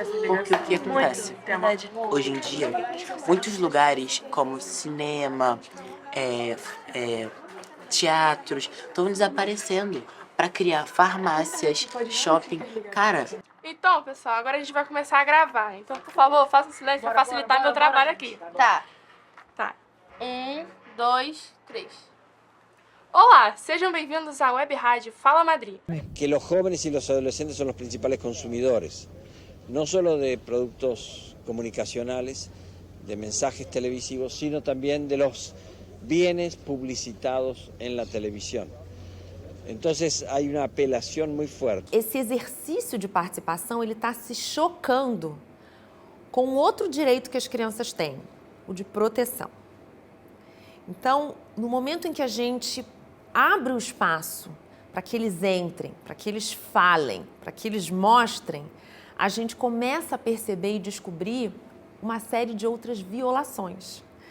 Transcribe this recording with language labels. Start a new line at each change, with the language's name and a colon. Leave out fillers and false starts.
Portuguese: Porque o que acontece? Hoje em dia, muitos lugares como cinema, teatros, estão desaparecendo para criar farmácias, shopping. Cara... Então, pessoal, agora a gente vai começar a gravar. Então, por favor, faça um silêncio para facilitar meu trabalho aqui. Tá. 1, 2, 3. Olá, sejam bem-vindos à Web Rádio Fala Madrid.
Spanish: Que los jóvenes y los adolescentes son los principales consumidores, no solo de productos comunicacionales, de mensajes televisivos, sino también de los bienes publicitados en la televisión. Entonces hay una apelación muy fuerte.
Portuguese: Esse exercício de participação, ele está se chocando com outro direito que as crianças têm, o de proteção. Então, no momento em que a gente abre o espaço para que eles entrem, para que eles falem, para que eles mostrem, a gente começa a perceber e descobrir uma série de outras violações.